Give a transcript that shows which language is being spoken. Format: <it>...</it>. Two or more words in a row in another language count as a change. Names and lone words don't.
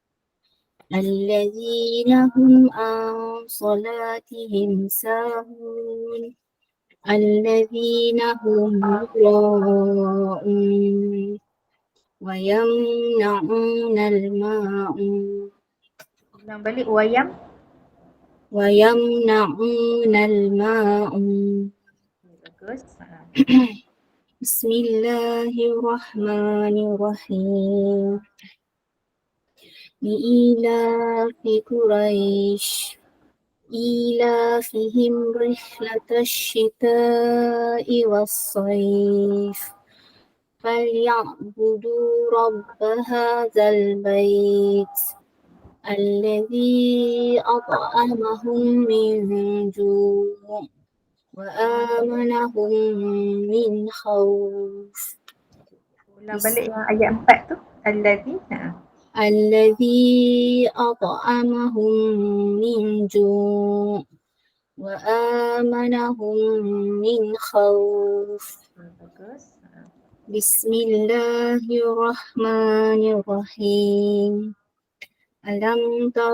<ar>الذين هم عن صلاتهم ساهون الذين هم يراءون ويمنعون الماعون</ar> <ms>Ulang balik, wayam.</ms> <ar>ويمنعون الماعون.</ar> <ms>Bagus.</ms> <ar>بسم الله الرحمن الرحيم لإيلاف قريش إيلافهم رحلة الشتاء والصيف فليعبدوا رب هذا البيت الذي أطعمهم من جوع وآمنهم من خوف.</ar> <ms>Ulang balik yang ayat 4 tu.</ms> <ar>Allazi. الذي أطعمهم من جوع وآمنهم من خوف.</ar> <ms>Bagus.</ms> <ar>بسم الله الرحمن الرحيم ألم تر</ar>